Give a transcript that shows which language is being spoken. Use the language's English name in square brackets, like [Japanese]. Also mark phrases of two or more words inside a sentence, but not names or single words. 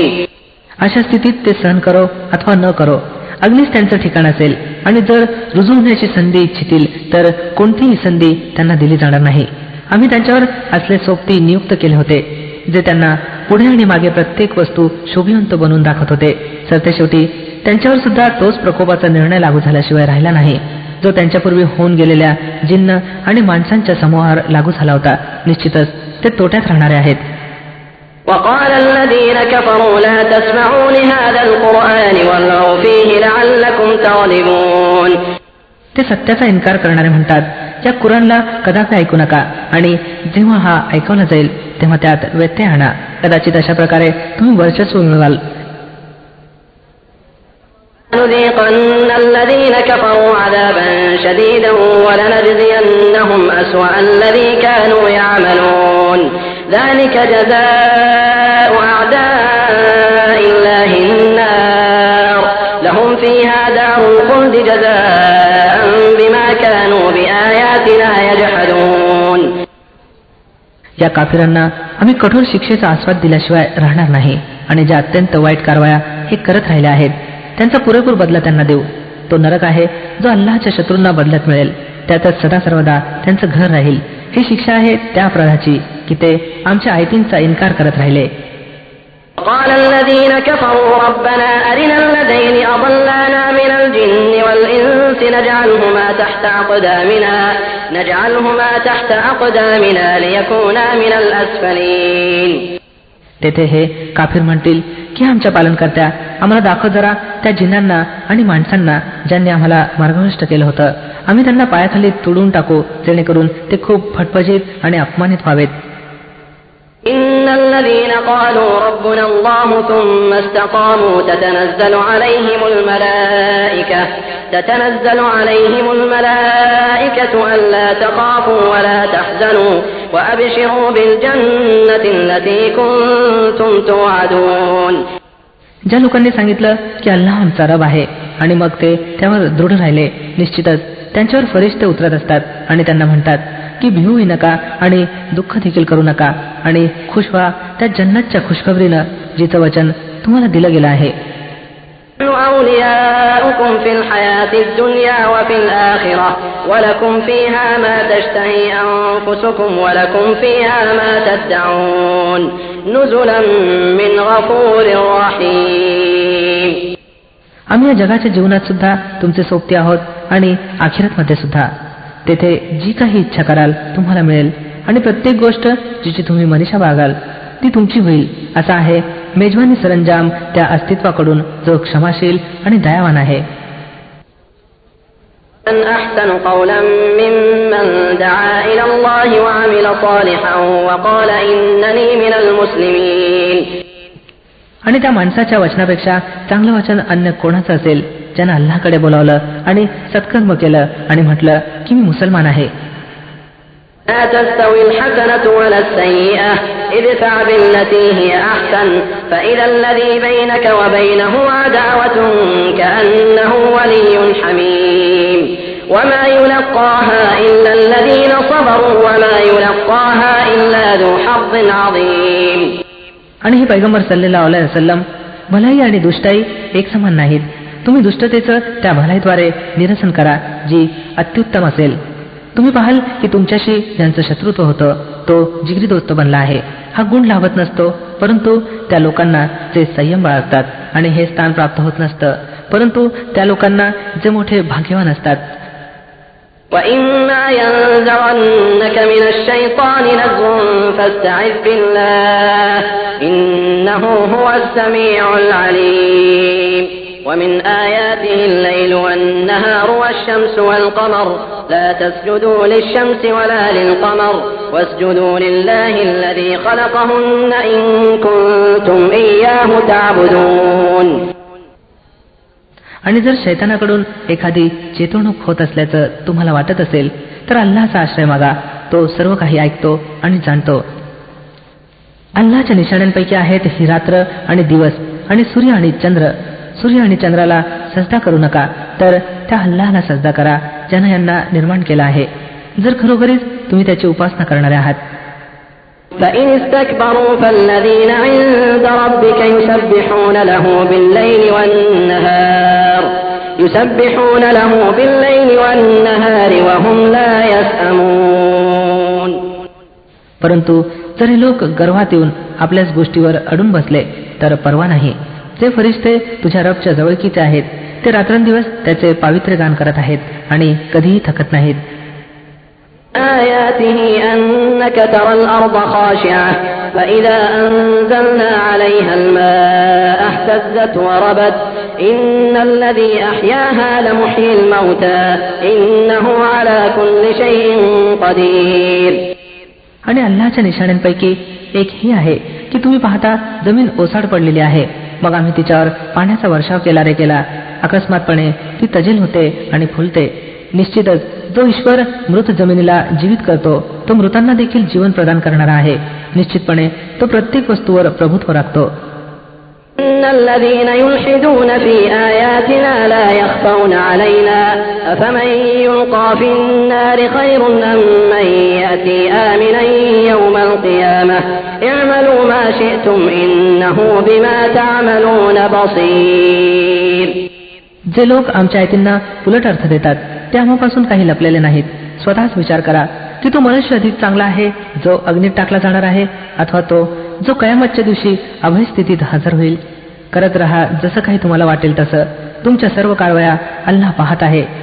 [Marathi] अशा स्थितीत ते सहन करो अथवा न करो अग्नीच त्यांचं ठिकाण असेल आणि जर रुजू होण्याची संधी इच्छितील तर कोणतीही संधी त्यांना दिली जाणार नाही. आम्ही त्यांच्यावर असले सोबती नियुक्त केले होते जे त्यांना पुढे आणि मागे प्रत्येक वस्तू शोभिवंत बनवून दाखवत होते. सरतेशेवटी त्यांच्यावर सुद्धा तोच प्रकोपाचा निर्णय लागू झाल्याशिवाय राहिला नाही जो त्यांच्यापूर्वी होऊन गेलेल्या जिन्न आणि माणसांच्या समूहावर लागू झाला होता. निश्चितच ते तोट्यात राहणारे आहेत. [Arabic] وقال الذين كفروا لا تسمعوا لهذا القرآن والغوا فيه لعلكم تغلبون. [Marathi] ते सत्याचा इन्कार करणारे म्हणतात या कुराणला कदापि ऐकू नका आणि जेव्हा हा ऐकवला जाईल तेव्हा त्यात व्यत्यय आणा. कदाचित अशा प्रकारे तुम्ही वर्चस्व मिळवाल. [Arabic] لنذيقن الذين كفروا عذابا شديدا ولنجزينهم أسوأ الذي كانوا يعملون ذلك جزاء أعداء الله النار لهم فيها دار الخلد جزاء بما كانوا بآياتنا يجحدون. [Marathi] या काफिरांना आम्ही कठोर शिक्षेचा आस्वाद दिल्याशिवाय राहणार नाही आणि ज्या अत्यंत वाईट कारवाया हे करत राहिल्या आहेत त्यांचा पुरेपूर बदला त्यांना देऊ. तो नरक आहे जो अल्लाहच्या शत्रूंना बदल्यात मिळेल. त्यातच सदा सर्वदा त्यांचं घर राहील. ही शिक्षा आहे त्या अपराधाची की ते आमच्या आयतींचा इन्कार करत राहिले. [Arabic] قال الذين كفروا ربنا أرنا الذين أضلانا من الجن والإنس نجعلهما تحت أقدامنا ليكونا من الأسفلين. [Marathi] तेथे हे काफिर म्हणतील की आमच्या पालनकर्त्या आम्हाला दाखव जरा त्या जिन्नांना आणि माणसांना ज्यांनी आम्हाला मार्गभ्रष्ट केलं होतं. आम्ही त्यांना पायाखाली तुडून टाकू जेणेकरून ते खूप फटफटीत आणि अपमानित व्हावेत. [Arabic] إن الذين قالوا ربنا الله ثم استقاموا تتنزل عليهم الملائكة ألا تخافوا ولا تحزنوا وأبشروا بالجنة التي كنتم توعدون. [Marathi] ज्या लोकांनी सांगितलं की अल्लाह आमचा रब आहे आणि मग ते त्यावर दृढ राहिले निश्चितच त्यांच्यावर फरिश्ते उतरत असतात आणि त्यांना म्हणतात की भिवूही नका आणि दुःख देखील करू नका आणि खुश व्हा त्या जन्नतच्या खुशखबरीनं जिचं वचन तुम्हाला दिलं गेलं आहे. [Arabic] أولياؤكم في الحياة الدنيا وفي الآخرة ولكم فيها ما تشتهي أنفسكم ولكم فيها ما تدعون نزلا من غفور رحيم. [Marathi] आम्ही या जगाच्या जीवनात सुद्धा तुमचे सोबती आहोत आणि आखिरतमध्ये सुद्धा. तेथे जी काही इच्छा कराल तुम्हाला मिळेल आणि प्रत्येक गोष्ट जिची तुम्ही मनीषा बाळगाल ती तुमची होईल. असा आहे मेजवानी सरंजाम त्या अस्तित्वाकडून जो क्षमाशील आणि दयावान आहे. [Arabic] أحسن قولا ممن دعا إلى الله وعمل صالحا وقال إنني من المسلمين. [Marathi] आणि त्या माणसाच्या वचनापेक्षा चांगलं वचन अन्य कोणाचं असेल ज्यानं अल्लाहकडे बोलावलं आणि सत्कर्म केलं आणि म्हटलं की मी मुसलमान आहे. [Arabic] لا تستوي الحسنة ولا السيئة ادفع بالتي هي أحسن فإذا الذي بينك وبينه عداوة كأنه ولي حميم وما يلقاها إلا الذين صبروا وما يلقاها إلا ذو حظ عظيم. [Marathi] आणि हे पैगंबर [Arabic] صلى الله عليه وسلم [Marathi] भलाई आणि दुष्टाई एक समान नाहीत. तुम्ही दुष्टतेचं त्या भलाईद्वारे निरसन करा जी अत्युत्तम असेल. तुम्ही पाहाल की तुमच्याशी ज्यांचं शत्रुत्व होतं तो जिगरी दोस्त बनला आहे. हा गुण लाभत नसतो, परंतु त्या लोकांना जे संयम बाळगतात, आणि हे स्थान प्राप्त होत नसतं, परंतु त्या लोकांना जे मोठे भाग्यवान असतात. [Arabic] وَإِمَّا يَنزَغَنَّكَ مِنَ الشَّيْطَانِ نَزْغٌ فَاسْتَعِذْ بِاللَّهِ إِنَّهُ هُوَ السَّمِيعُ الْعَلِيمُ. وَمِنْ آيَاتِهِ اللَّيْلُ وَالنَّهَارُ وَالشَّمْسُ وَالْقَمَرُ لَا تَسْجُدُوا لِلشَّمْسِ وَلَا لِلْقَمَرِ وَاسْجُدُوا لِلَّهِ الَّذِي خَلَقَهُنَّ إِن كُنتُمْ إِيَّاهُ تَعْبُدُونَ. [Marathi] आणि जर शैतानाकडून एखादी चेतवणूक होत असल्याचं तुम्हाला वाटत असेल तर अल्लाहचा आश्रय मागा. तो सर्व काही ऐकतो आणि जाणतो. अल्लाहच्या निशाण्यांपैकी आहेत ही रात्र आणि दिवस आणि सूर्य आणि चंद्र. सूर्य आणि चंद्राला सजदा करू नका, तर त्या अल्लाहला सजदा करा ज्यानं यांना निर्माण केला आहे, जर खरोखरीच तुम्ही त्याची उपासना करणारे आहात. [Arabic] فَإِنِ اسْتَكْبَرُوا فَالَّذِينَ عِندَ رَبِّكَ يُسَبِّحُونَ لَهُ بِاللَّيْلِ وَالنَّهَارِ وَهُمْ لَا يَسْأَمُونَ. [Marathi] परंतु जर हे लोक गर्वात येऊन आपल्याच गोष्टीवर अडून बसले तर परवा नाही. जे फरिश्ते तुझ्या रबच्या जवळकीचे आहेत ते रात्रंदिवस त्याचे पावित्र्य गान करत आहेत आणि कधीही थकत नाहीत. [Arabic] آياته أنك ترى الأرض خاشعة فإذا أنزلنا عليها الماء اهتزت وربت إن الذي أحياها لمحيي الموتى إنه على كل شيء قدير. [Marathi] आणि अल्लाहच्या निशाण्यांपैकी एक ही आहे की तुम्ही पाहता जमीन ओसाड पडलेली आहे, मग आम्ही तिच्यावर पाण्याचा वर्षाव केला. अकस्मातपणे ती तजेल होते आणि फुलते. निश्चितच जो ईश्वर मृत जमिनीला जीवित करतो तो मृतांना देखील जीवन प्रदान करणारा आहे. निश्चितपणे तो प्रत्येक वस्तूवर प्रभुत्व राखतो. [Arabic] إن الذين يلحدون في آياتنا لا يخفون علينا أفمن يلقى في النار خير أم من يأتي آمنا يوم القيامة اعملوا ما شئتم إنه بما تعملون بصير. [Marathi] जे लोक आमच्या आयतींना उलट अर्थ देतात ते आम्हापासून काही लपलेले नाहीत. स्वतःच विचार करा की तो मनुष्य अधिक चांगला आहे जो अग्नीत टाकला जाणार आहे, अथवा तो जो कयामतच्या दिवशी अभय स्थितीत हजर होईल. करत रहा जसं काही तुम्हाला वाटेल तसं. तुमच्या सर्व कारवाया अल्लाह पाहत आहे.